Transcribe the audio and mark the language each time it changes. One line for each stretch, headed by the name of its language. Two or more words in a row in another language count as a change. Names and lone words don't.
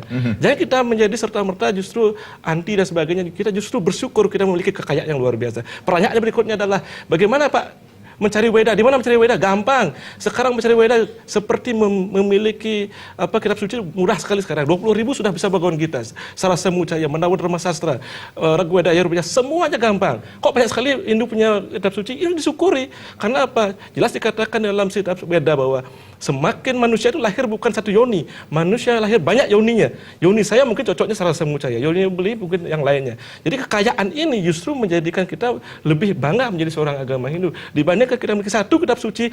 Indonesian: Jangan kita menjadi serta-merta justru anti dan sebagainya. Kita justru bersyukur kita memiliki kekayaan yang luar biasa. Pertanyaan berikutnya adalah, bagaimana Pak mencari Weda? Di mana mencari Weda? Gampang. Sekarang mencari Weda seperti memiliki kitab suci mudah sekali sekarang. 20.000 sudah bisa Bhagavad Gita, Sarasa Mucaya, Mandawun Dharma Sastra, Rigveda, Yajurveda, semuanya gampang. Kok banyak sekali Hindu punya kitab suci? Ini disyukuri. Karena apa? Jelas dikatakan dalam kitab Weda bahwa semakin manusia itu lahir bukan satu yoni, manusia lahir banyak yoninya. Yoni saya mungkin cocoknya Sarasa Mucaya, yoni beli mungkin yang lainnya. Jadi kekayaan ini justru menjadikan kita lebih bangga menjadi seorang agama Hindu dibandingkan kita memiliki satu kitab suci.